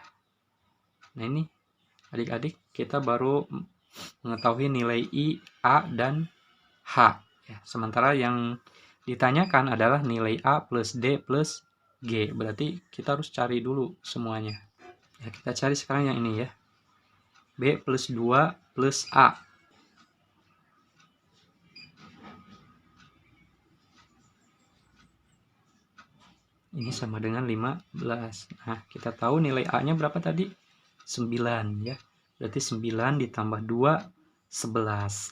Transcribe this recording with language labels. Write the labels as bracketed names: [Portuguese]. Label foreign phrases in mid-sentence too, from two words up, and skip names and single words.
[Indonesian] Nah, ini adik-adik kita baru mengetahui nilai I, A, dan H. Ya, sementara yang ditanyakan adalah nilai A plus D plus G. Berarti kita harus cari dulu semuanya. Ya, kita cari sekarang yang ini ya. B plus 2 plus A. Ini sama dengan 15. Nah, kita tahu nilai A-nya berapa tadi? 9 ya. Berarti 9 ditambah 2, 11.